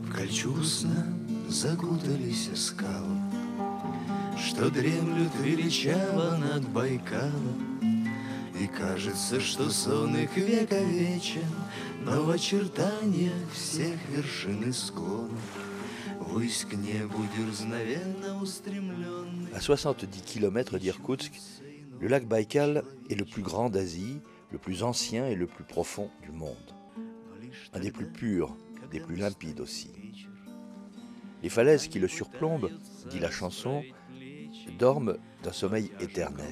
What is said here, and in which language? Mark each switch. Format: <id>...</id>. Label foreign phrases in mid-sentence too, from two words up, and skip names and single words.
<ru>Предчувственно закутались скалы, что дремлют величаво над Байкалом. И кажется, что сон их вековечен, но в очертаниях всех вершин и склонов ввысь к небу дерзновенно устремленный.</ru> <fr>À 70 km d'Irkoutsk, le lac Baïkal est le plus grand d'Asie, le plus ancien et le plus profond du monde. Un des plus purs, des plus limpides aussi. Les falaises qui le surplombent, dit la chanson, dorment d'un sommeil éternel.</fr>